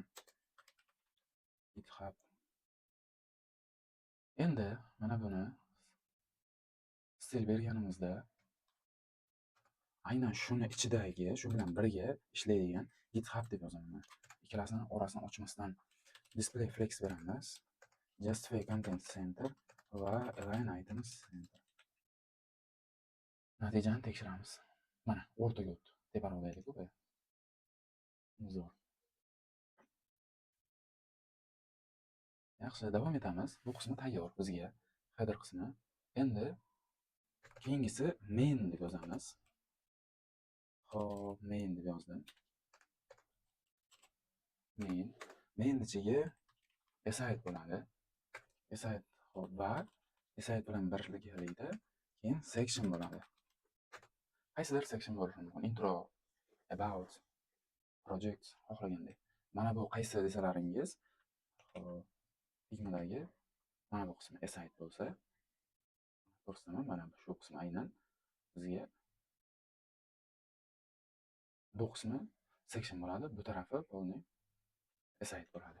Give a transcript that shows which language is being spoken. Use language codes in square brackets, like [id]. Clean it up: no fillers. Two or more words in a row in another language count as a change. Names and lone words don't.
[uz] GitHub. Endi mana buni stil berganimizda aynan shuni ichidagi, shu bilan birga ishlaydigan GitHub deb yozaman. Ikkalasini orasini ochmasdan [en] display flex [uz] beramiz. [en] Justify content center va align items center. [uz] Natijani tekshiramiz. Mana o'rtaga o'tdi. Teparoqdaylik-ku bu. Zo'r. Yaxshi, davom etamiz. Bu qismi tayyor bizga. Header qismi. Endi keyingisi main deb yozamiz. Xo'p, main deb yozdim. Main ichiga aside bo'ladi. Aside va aside bilan birgalikda keyin section bo'ladi. Qaysidir section bo'lishi mumkin. [en] Intro, about, project, [uz] xohlagandek. Mana bu qaysi desalaringiz, Figma'dagi mana bu qismi aside bo'lsa, ko'rsataman, mana shu qismi aynan bizga bu qismi section bo'ladi, bu tarafi polni aside bo'ladi.